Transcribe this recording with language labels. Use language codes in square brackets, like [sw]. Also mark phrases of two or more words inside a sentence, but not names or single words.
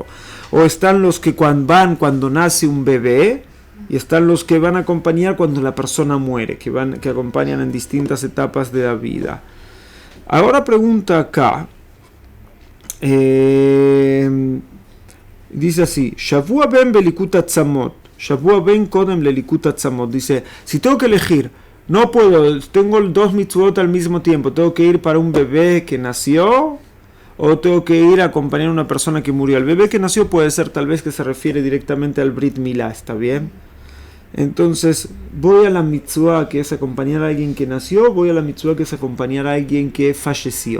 [es] O están los que van cuando nace un bebé, y están los que van a acompañar cuando la persona muere, que acompañan en distintas etapas de la vida. Ahora pregunta acá, dice así, [he] שבוע בן בליקוט עצמות, שבוע בן קודם לליקוט עצמות, [es] dice, si tengo que elegir, no puedo, tengo 2 mitzvot al mismo tiempo, tengo que ir para un bebé que nació, o tengo que ir a acompañar a una persona que murió. El bebé que nació puede ser tal vez que se refiere directamente al [he] ברית מילה, [es] ¿está bien? Entonces, voy a la mitzvah que es acompañar a alguien que nació, voy a la mitzvah que es acompañar a alguien que falleció.